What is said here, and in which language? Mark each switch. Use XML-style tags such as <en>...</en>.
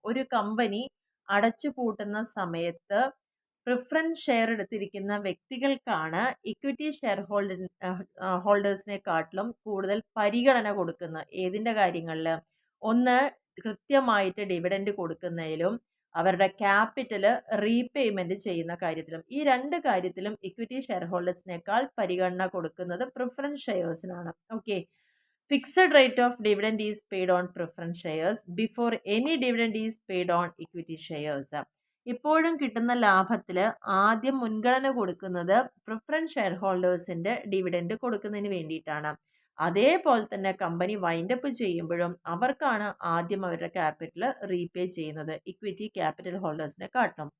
<ml>ഒരു കമ്പനി അടച്ചുപൂട്ടുന്ന സമയത്ത് preference share എടുത്തിരിക്കുന്ന വ്യക്തികൾക്കാണ് ഇക്വിറ്റി ഷെയർ ഹോൾഡേഴ്സിനെക്കാട്ടിലും കൂടുതൽ പരിഗണന കൊടുക്കുന്നത്. ഏതിൻ്റെ കാര്യങ്ങളിൽ? ഒന്ന്, കൃത്യമായിട്ട് ഡിവിഡൻഡ് കൊടുക്കുന്നതിലും അവരുടെ ക്യാപിറ്റൽ റീപേയ്മെന്റ് ചെയ്യുന്ന കാര്യത്തിലും. ഈ രണ്ട് കാര്യത്തിലും ഇക്വിറ്റി ഷെയർ ഹോൾഡേഴ്സിനേക്കാൾ പരിഗണന കൊടുക്കുന്നത് preference ഷെയർസിനാണ്. Okay.</ml> <en>Fixed rate of dividend is paid on preference shares before any dividend is paid on equity shares.</en> <ml>ഇപ്പോഴും കിട്ടുന്ന ലാഭത്തിൽ ആദ്യം മുൻഗണന കൊടുക്കുന്നത് പ്രിഫറൻസ് ഷെയർ ഹോൾഡേഴ്സിന്റെ ഡിവിഡൻഡ് കൊടുക്കുന്നതിന് വേണ്ടിയിട്ടാണ്. അതേപോലെ തന്നെ കമ്പനി വൈൻഡപ്പ് ചെയ്യുമ്പോഴും അവർക്കാണ് ആദ്യം അവരുടെ ക്യാപിറ്റൽ റീപേ ചെയ്യുന്നത് ഇക്വിറ്റി ക്യാപിറ്റൽ ഹോൾഡേഴ്സിനെ കാട്ടണം.</ml>